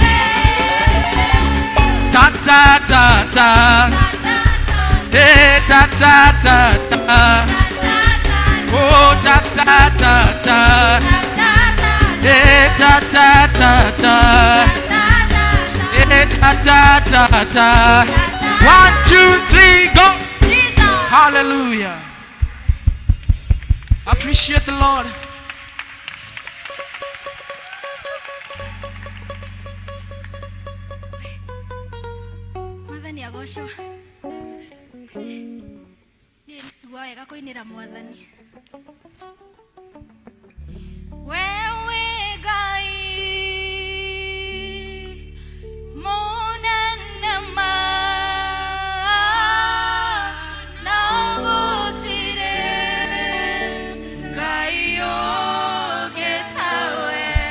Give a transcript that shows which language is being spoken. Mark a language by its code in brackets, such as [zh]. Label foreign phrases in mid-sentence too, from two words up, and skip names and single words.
[en] Ta ta ta ta. Ta ta ta ta. Oh ta ta ta ta. Ta ta ta ta. Ta ta ta ta. 1, 2, 3, go. Hallelujah. Appreciate the Lord. [ki] Mwathani agocwo. Niguo wega kuinira Mwathani. Wewe Ngai monene ma na gutire Ngai ogetawe.